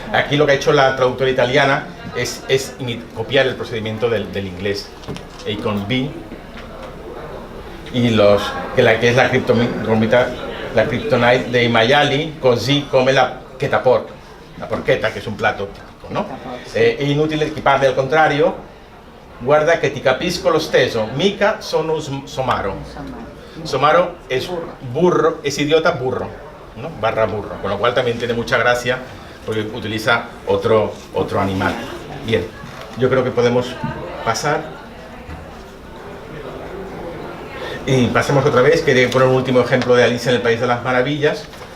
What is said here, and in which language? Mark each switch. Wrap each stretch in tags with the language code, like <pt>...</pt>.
<es>Aquí lo que ha hecho la traductora italiana es copiar el procedimiento del inglés. A con B, y que es la kryptonite de Mayali,</es> <it>così come la porchetta,</it> <es>que es un plato típico, ¿no?</es> <it>È inutile equiparle al contrario. Guarda che ti capisco lo stesso, mica sono somaro.</it> <es>Somaro es burro, es idiota burro, ¿no? Barra burro, con lo cual también tiene mucha gracia porque utiliza otro animal. Bien, yo creo que podemos pasar. Y pasemos otra vez. Quería poner un último ejemplo de Alicia en el País de las Maravillas.</es>